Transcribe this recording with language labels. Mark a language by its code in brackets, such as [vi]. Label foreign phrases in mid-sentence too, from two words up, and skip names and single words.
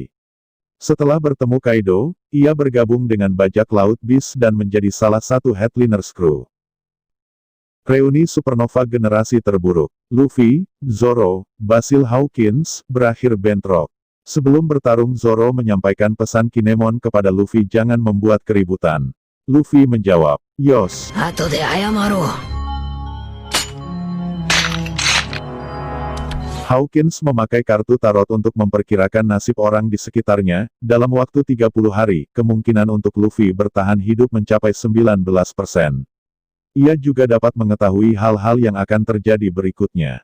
[id] Setelah bertemu Kaido, ia bergabung dengan bajak laut Beast dan menjadi salah satu [en] headliners crew. [id] Reuni Supernova generasi terburuk, Luffy, Zoro, Basil Hawkins, berakhir bentrok. Sebelum bertarung Zoro menyampaikan pesan Kinemon kepada Luffy jangan membuat keributan. Luffy menjawab, "Yos." [ja] 後で謝ろう。 [id] Hawkins memakai kartu tarot untuk memperkirakan nasib orang di sekitarnya, dalam waktu 30 hari, kemungkinan untuk Luffy bertahan hidup mencapai 19%. Ia juga dapat mengetahui hal-hal yang akan terjadi berikutnya.